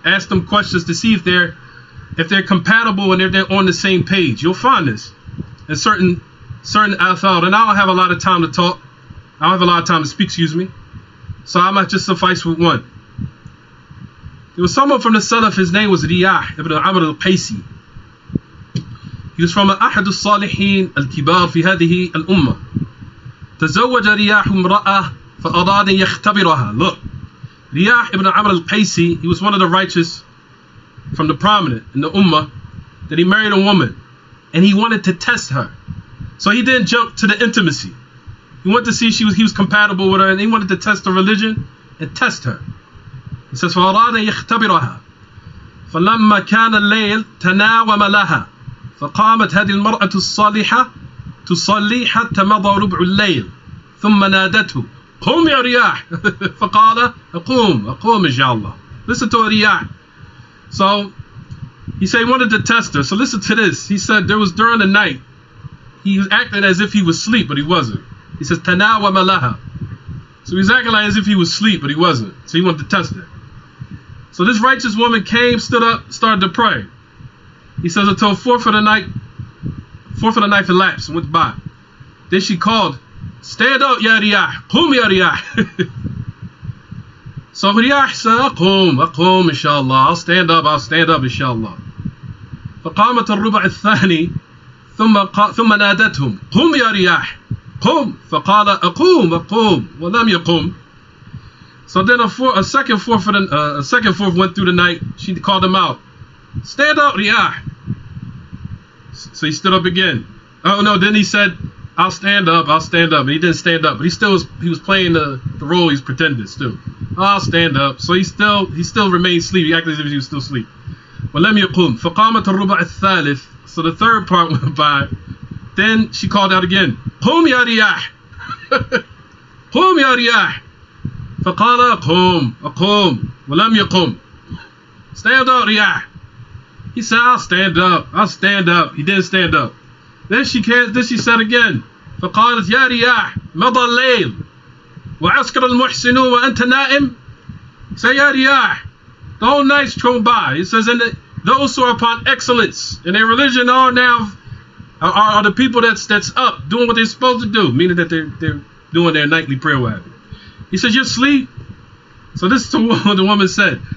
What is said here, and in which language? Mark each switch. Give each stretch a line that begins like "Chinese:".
English: Ask them questions to see if they're compatible and they're on the same page. You'll find this in certain athar. And I don't have a lot of time to talk. I don't have a lot of time to speak, so I might just suffice with one. There was someone from the Salaf, his name was Riyah ibn Amr al-Qaysi. He was from
Arabic: أحد الصالحين الكبار في هذه الأمة. تزوج رياح امرأة فأراد أن يختبرها.
English: Look, Riyah ibn Amr al-Qaysi, he was one of the righteous from the prominent in the Ummah, that he married a woman and he wanted to test her. So he didn't jump to the intimacy. He wanted to see he was compatible with her, and he wanted to test the religion and test her. He says,
Arabic: فأراد أن يختبرها فلما كان الليل تناوم لها فقامت هذه المرأة الصالحة تصلي حتى مضى ربع الليل ثم نادته قم يا رياح فقال أقوم إن شاء الله.
English: Listen to Riyah. So he said he wanted to test her. So listen to this. He said there was during the night, he was acting as if he was asleep, but he wasn't. He says
Arabic: تناوم لها.
English: So he was acting like as if he was asleep, but he wasn't. So he wanted to test her. So this righteous woman came, stood up, started to pray. He says until fourth of the night elapsed and went by. Then she called, stand up, ya Riyah,
Arabic: qum ya Riyah.
English: So Riyah said,
Arabic: أقوم إن شاء الله.
English: I'll stand up إن شاء الله.
Arabic: فقامت الربع الثاني ثم نادتهم قم يا رياح قم فقال أقوم ولم يقم.
English: So then a second fourth went through the night. She called him out. Stand up, Riyah. So he stood up again. Oh no, then he said, I'll stand up. And he didn't stand up, but he was playing the role he's pretending still. I'll stand up. So he still remained asleep. He acted as if he was still asleep.
Arabic: وَلَمْ يَقُمْ فَقَامَتَ الرُّبَعِ الثَّالِث.
English: So the third part went by. Then she called out again.
Arabic: قُمْ يَا رِيَاحْ قُمْ يَا رِيَاحْ فَقَالَ أقوم وَلَمْ يَقُمْ.
English: Stand up, Riyah. He said, I'll stand up. He didn't stand up. Then she said again.
Arabic: فقالت يا رياح مضى الليل وعسكر المحسنون وأنت نائم.
English: Say,
Arabic: يا رياح,
English: the whole night's thrown by. It says, and those who are upon excellence in their religion are the people that's up doing what they're supposed to do, meaning that they're doing their nightly prayer with. He says, you're asleep. So this is what the woman said.